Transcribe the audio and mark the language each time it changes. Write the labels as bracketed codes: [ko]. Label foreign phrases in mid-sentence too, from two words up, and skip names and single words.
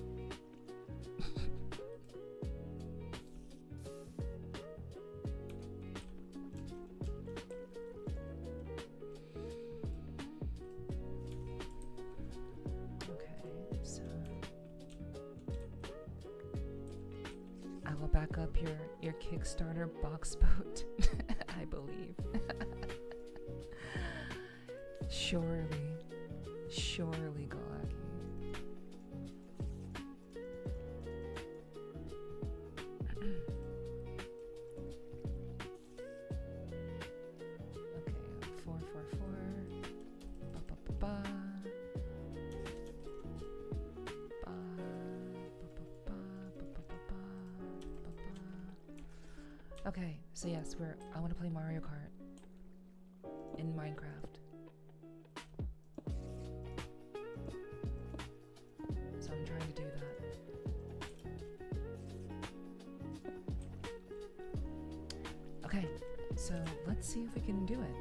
[en] Okay, so I will back up your Kickstarter box boat, I believe. Surely, Galaki. Okay, 444. Ba ba ba ba. Ba ba ba ba ba ba ba ba. Okay, so yes, I want to play Mario Kart in Minecraft. So I'm trying to do that. Okay, so let's see if we can do it.